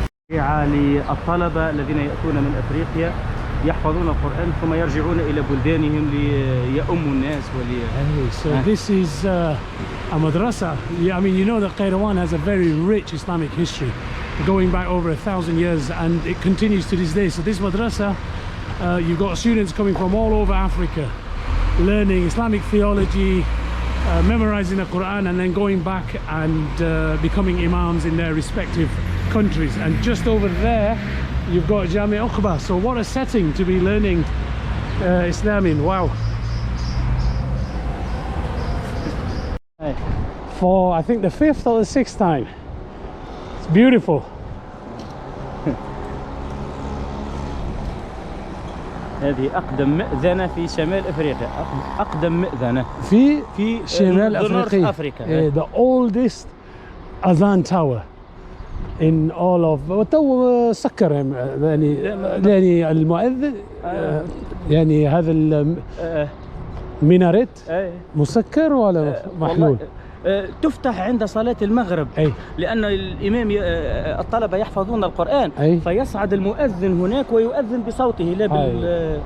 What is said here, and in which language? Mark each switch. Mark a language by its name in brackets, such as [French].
[Arabic] للطلبة الذين يأتون من أفريقيا يحفظون القرآن ثم يرجعون إلى بلدانهم ليؤموا الناس [English] So this is a madrasa. Yeah, I mean, you know that Kairouan has a very rich Islamic history going back over 1,000 years, and it continues to this day. So this madrasa, you've got students coming from all over Africa learning Islamic theology, memorizing the Quran, and then going back and becoming imams in their respective countries. And just over there you've got Jami Uqba. So what a setting to be learning Islam in. Wow. For I think the 5th or the 6th time. It's beautiful. [Arabic] هذه أقدم مئذنة في شمال أفريقيا. أقدم مئذنة في شمال أفريقيا. [English] The oldest Adhan tower in all of. [Arabic] وتو سكر يعني المؤذن يعني هذا الميناريت مسكر ولا محلول؟ تفتح عند صلاة المغرب لأن الإمام الطلبة يحفظون القرآن فيصعد المؤذن هناك ويؤذن بصوته لا